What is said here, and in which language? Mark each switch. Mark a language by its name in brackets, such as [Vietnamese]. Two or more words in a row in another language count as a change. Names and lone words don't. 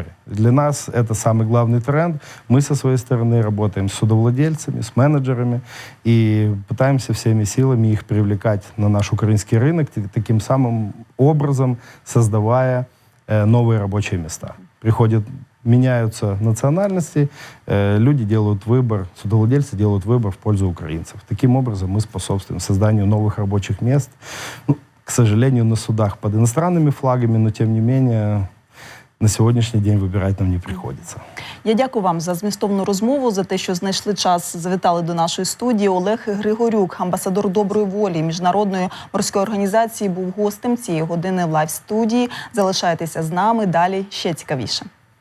[Russian] Для нас это самый главный тренд. Мы со своей стороны работаем с судовладельцами, с менеджерами и пытаемся всеми силами их привлекать на наш украинский рынок, таким самым образом создавая новые рабочие места. Меняются национальности, люди делают выбор, судовладельцы делают выбор в пользу украинцев. Таким образом мы способствуем созданию новых рабочих мест. К сожалению, на судах под иностранными флагами, но тем не менее [Ukrainian] на сьогоднішній день вибирати нам не приходиться. Я дякую вам за змістовну розмову, за те, що знайшли час, завітали до нашої студії. Олег Григорюк, амбасадор доброї волі Міжнародної морської організації, був гостем цієї години в лайв-студії. Залишайтеся з нами, далі ще цікавіше.